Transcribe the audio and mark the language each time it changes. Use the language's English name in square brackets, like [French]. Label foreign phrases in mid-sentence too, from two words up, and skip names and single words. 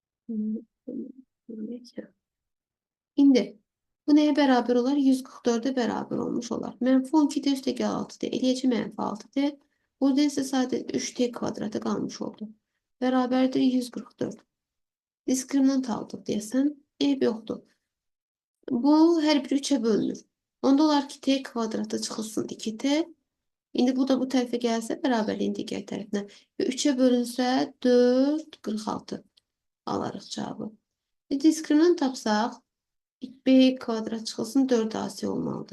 [Turkish] İndi bu neye beraber olar? 144'e beraber olmuş olar. [Azerbaijani] Mənfi 12'de üstəgəl 6'da eləyəcək mənfi 6'da. [Turkish] Burada ise sadece 3t kvadratı kalmış oldu. [Azerbaijani] Beraberdir 144. Diskriminant aldık deyəsən. Eyb yoxdur. [Turkish] Bu her biri 3'e bölünür. [Azerbaijani] Onda olar ki t kvadratı çıxılsın 2t. İndi bu da bu tərəfə gəlsə bərabərliyin digər tərəfinə. Və 3'e bölünsə 4, 46 alarıq cavabı. Diskriminant tapsaq b kvadrat çıxılsın 4 ac olmalıdır.